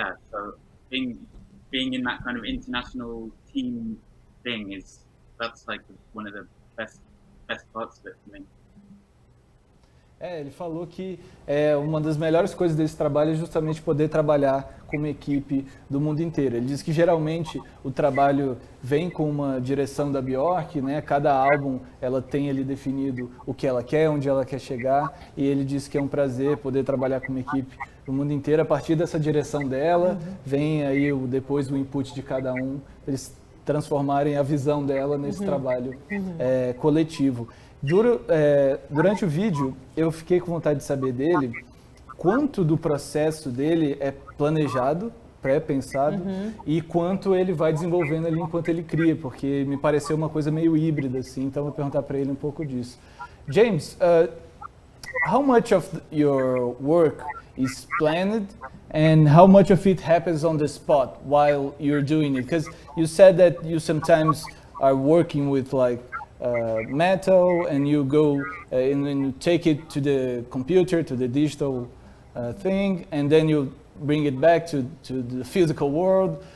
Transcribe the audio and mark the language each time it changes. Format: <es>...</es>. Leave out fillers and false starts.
<en>So being in that kind of international team thing that's like one of the best parts of it for me.</en> <pt>Ele falou que uma das melhores coisas desse trabalho é justamente poder trabalhar com uma equipe do mundo inteiro. Ele diz que geralmente o trabalho vem com uma direção da Björk, né? Cada álbum ela tem ali definido o que ela quer, onde ela quer chegar, e ele diz que é um prazer poder trabalhar com uma equipe do mundo inteiro. A partir dessa direção dela, vem aí depois o input de cada um, eles transformarem a visão dela nesse trabalho coletivo. Durante o vídeo, eu fiquei com vontade de saber dele quanto do processo dele é planejado, pré-pensado, e quanto ele vai desenvolvendo ali enquanto ele cria, porque me pareceu uma coisa meio híbrida, assim, então vou perguntar para ele um pouco disso.</pt> <en>James, how much of your work is planned and how much of it happens on the spot while you're doing it? Because you said that you sometimes are working with like metal and you go and then you take it to the computer, to the digital thing, and then you bring it back to the physical world.</en>